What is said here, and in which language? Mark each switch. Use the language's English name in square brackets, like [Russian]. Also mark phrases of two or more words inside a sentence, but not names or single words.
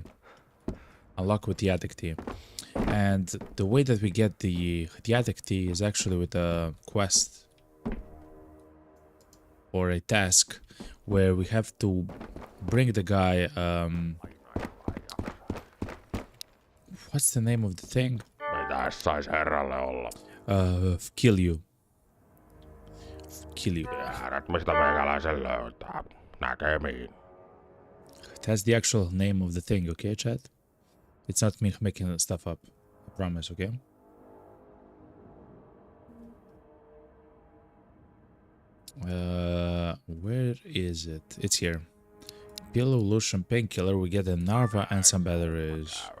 [English] Unlock with the attic key. And the way that we get the attic key is actually with a quest. or a task where we have to bring the guy. What's the name of the thing? [Finnish] Mitäs sais herralle olla? [English] Kill you. Kill you. [Finnish] Tiedät, mistä meikäläisen löytää. Näkemiin. [English] That's the actual name of the thing, okay, chat? It's not me making stuff up. I promise, okay? Where is it? It's here. Pillow, lotion, painkiller. We get a Narva and some batteries.